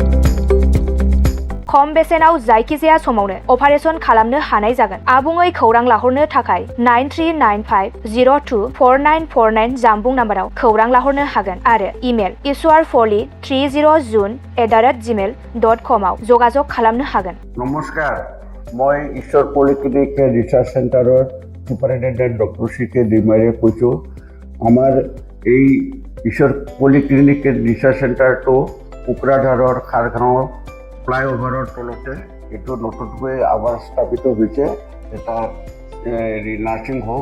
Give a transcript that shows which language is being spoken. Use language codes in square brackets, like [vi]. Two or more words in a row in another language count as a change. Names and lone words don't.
[brx] खम बेसेनाव जायखिजाया समावनो अपारेशन खालामनो हानाय जागोन। आबुङै खौरां लाहरनो थाखाय 9395024949 जानबुं नाम्बाराव खौरां लाहरनो हागोन आरो इमेल ishwarpoli30jun@gmail.com आव जगाजग खालामनो हागोन। नमस्कार, [as] মই ঈশ্বৰ পলিক্লিনিক ৰিচাৰ্চ চেণ্টাৰৰ [en] superintendent doctor [as] CK ডিমাৰীয়ে কৈছোঁ। আমাৰ এই ঈশ্বৰ পলিক্লিনিক ৰিচাৰ্চ চেণ্টাৰটো কোকৰাঝাৰৰ খাৰগাঁৱৰ ফ্লাইঅভাৰৰ তলতে এইটো নতুনকৈ আমাৰ স্থাপিত হৈছে এটা [en] nursing home.